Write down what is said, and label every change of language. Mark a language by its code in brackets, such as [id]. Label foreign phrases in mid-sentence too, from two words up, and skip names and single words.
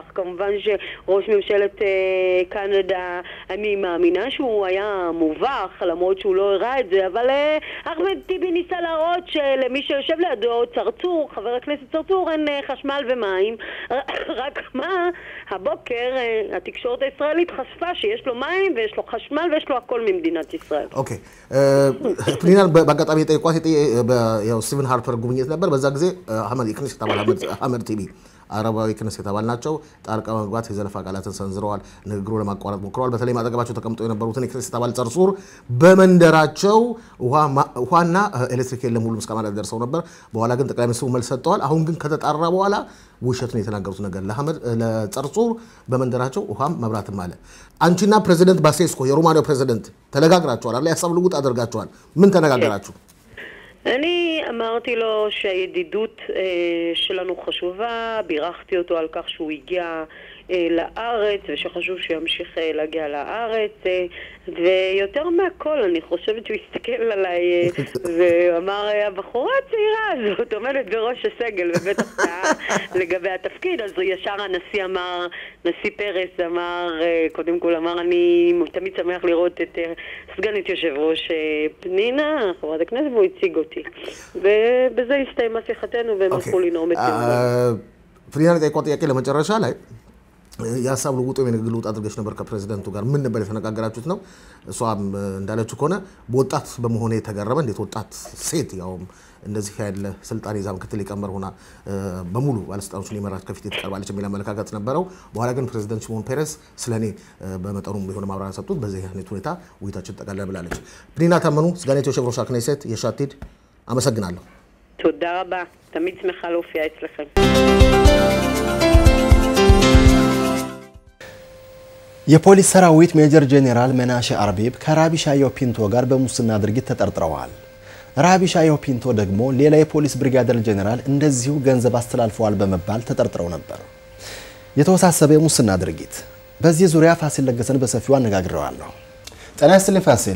[he] כמובן שראש ממשלת קנדה, אני מאמינה שהוא היה מובך, למרות שהוא לא הראה את זה, אבל אחמד טיבי ניסה להראות שלמי שיושב לידו, צרצור, חבר הכנסת צרצור, אין חשמל ומים, רק מה, הבוקר התקשורת הישראלית חשפה שיש לו מים ויש לו חשמל ויש לו הכל ממדינת ישראל. אוקיי. פנינה, [am] በአጋጣሚ ጠይቋት ያው ስቲቨን ሃርፐር ጉብኝት ነበር በዛ ጊዜ አህመድ የክኔሴት አባል አህመድ ቲቢ አረባዊ ክኔሴት አባል ናቸው ጣልቃ መግባት የዘለፋ ቃላትን ሰንዝረዋል ንግግሩ ለማቋረጥ ሞክረዋል በተለይ ማጠገባቸው ተቀምጠው የነበሩትን የክኔሴት አባል ጸርጹር በመንደራቸው ውሃና ኤሌክትሪክ የለም ሁሉ እስከማለት ደርሰው ነበር በኋላ ግን ጠቅላይ ሚኒስትሩ መልስ ሰጥተዋል አሁን ግን ከተጣራ በኋላ ውሸት ነው የተናገሩት ነገር ለጸርጹር በመንደራቸው ውሃም መብራትም አለ አንቺና ፕሬዝዳንት ባሴስኮ የሩማኒያው ፕሬዝዳንት ተለጋግራችኋል አይደል ያሳብ ልውጥ አድርጋችኋል ምን ተነጋገራችሁ [he] אני אמרתי לו שהידידות שלנו חשובה, בירכתי אותו על כך שהוא הגיע לארץ ושחשוב שימשיך להגיע לארץ ויותר מהכל אני חושבת שהוא הסתכל עליי ואמר הבחורה הצעירה הזאת עומדת בראש הסגל ובטח לגבי התפקיד אז ישר הנשיא אמר, נשיא פרס אמר, קודם כל אמר אני תמיד שמח לראות את סגנית יושב ראש פנינה, חברת הכנסת והוא הציג אותי ובזה הסתיימה שיחתנו והם הלכו לנאום את זה [am] פנינה תקוות יקי ለመጨረሻ ላይ ያሳብ ልውጥ የንግግሉት አድርገሽ ነበር ከፕሬዝዳንቱ ጋር ምን ነበር የተነጋገራችሁት ነው እሷም እንዳለችው ከሆነ በወጣት በመሆኔ ተገረመ እንዴት ወጣት ሴት ያው እንደዚህ ያለ ስልጣን ይዛ ምክትል ሊቀመንበር ሆና በሙሉ ባለስልጣኖች ሊመራት ከፊት ተቀርባለች የሚል አመለካከት ነበረው። በኋላ ግን ፕሬዝዳንት ሽሞን ፔሬዝ ስለኔ በመጠኑም የሆነ ማብራሪያ ሰጡት። በዚህ አይነት ሁኔታ ውይይታችን ጠቅላላ ብላለች። ፕኒና ታመኑ [he] סגנית יושב ראש הכנסת יש עתיד [am] አመሰግናለሁ። [he] תודה רבה, תמיד שמחה להופיע אצלכם. [am] የፖሊስ ሰራዊት ሜጀር ጄኔራል መናሼ አርቢብ ከራቢ ሻዮ ፒንቶ ጋር በሙስና ድርጊት ተጠርጥረዋል። ራቢ ሻዮ ፒንቶ ደግሞ ሌላ የፖሊስ ብሪጋዴር ጄኔራል እንደዚሁ ገንዘብ አስተላልፈዋል በመባል ተጠርጥረው ነበር። የተወሳሰበ የሙስና ድርጊት። በዚህ ዙሪያ ፋሲል ለገሰን በሰፊው አነጋግረዋለሁ። ጤና ይስጥልኝ ፋሲል።